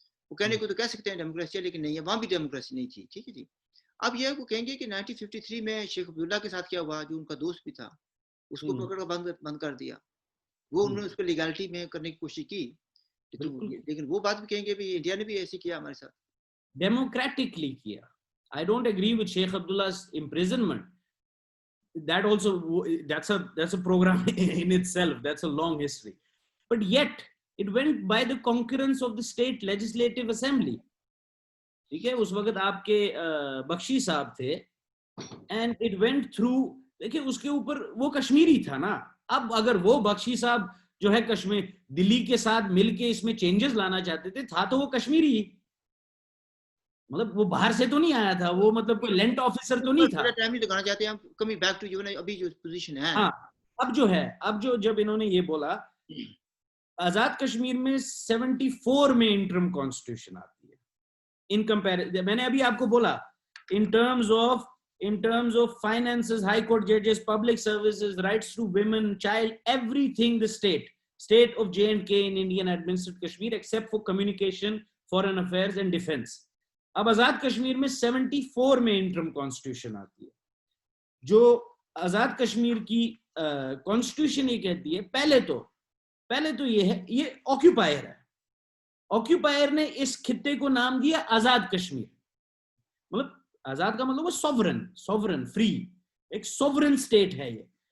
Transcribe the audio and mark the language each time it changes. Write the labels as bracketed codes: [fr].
[ur] وہ کہنے کو تو کہہ سکتے ہیں ڈیموکریسی ہے لیکن نہیں ہے, وہاں بھی ڈیموکریسی نہیں تھی, ٹھیک ہے جی. اب یہ وہ کہیں گے کہ 1953 میں شیخ عبداللہ کے ساتھ کیا ہوا, جو ان کا دوست بھی تھا اس کو پکڑ کر بند کر دیا, وہ انہوں نے اس کو لیگالٹی میں کرنے کی کوشش کی, لیکن وہ بات بھی کہیں گے بھی انڈیا نے بھی ایسے کیا ہمارے ساتھ, ڈیموکریٹکلی کیا. [en] I don't agree with Sheikh Abdullah's imprisonment. That also, that's a program in itself. That's a long history. But yet, it went by the concurrence of the state legislative assembly. [ur] ٹھیک ہے, اس وقت آپ کے بخشی صاحب تھے [en] and it went through. [ur] دیکھیں اس کے اوپر وہ کشمیری تھا نا. اب اگر وہ بخشی صاحب جو ہے کشمیر دلی کے ساتھ مل کے اس میں چینجز لانا چاہتے تھے, تھا تو وہ کشمیری ہی, مطلب وہ باہر سے تو نہیں آیا تھا, وہ مطلب کوئی لینٹ آفیسر تو نہیں تھا. ٹائم نہیں لگانا چاہتے ہم, کمی بیک ٹو جو ابھی جو پوزیشن ہے. ہاں, اب جو ہے جب انہوں نے یہ بولا آزاد کشمیر میں 74 میں انٹرم کانسٹیٹیوشن آتی ہے ان کمپیریزن. میں نے ابھی آپ کو بولا [en] in terms of finances, high court judges, public services, rights to women, child, everything the state of J&K in Indian administered Kashmir except for communication, foreign affairs and defense. [ur] اب آزاد کشمیر میں 74 میں interim constitution آتی ہے. جو آزاد کشمیر کی constitution یہ کہتی ہے, پہلے تو یہ ہے, یہ آکیوپائر ہے. آکیوپائر نے اس خطے کو نام دیا آزاد کشمیر. مطلب آزاد کا مطلب سوورن فری, ایک سوورن اسٹیٹ ہے یہ.